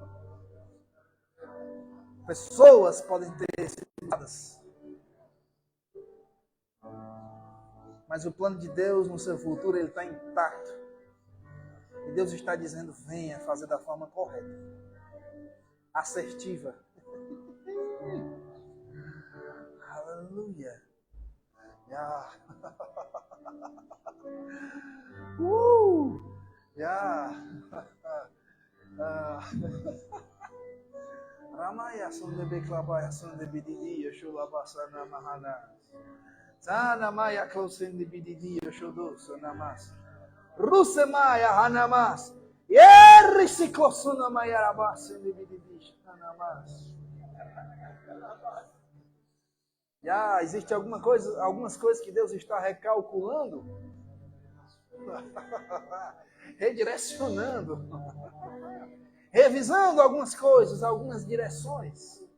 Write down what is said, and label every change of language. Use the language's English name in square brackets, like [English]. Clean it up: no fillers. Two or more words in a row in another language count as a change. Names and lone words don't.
[Portuguese] Pessoas podem ter sido roubadas, mas o plano de Deus no seu futuro ele está intacto. E Deus está dizendo: venha fazer da forma correta, assertiva. Aleluia. Yeah. Yeah. Ramaya sonde beklabaya sonde bididi yeshulabasana mahana. Sana maya klosende bididi yeshudo sonamas. Rusemaya hanamas. Yerisiklosuna maya rabasende bididi hanamas. Já existe algumas coisas que Deus está recalculando, redirecionando, revisando algumas coisas, algumas direções.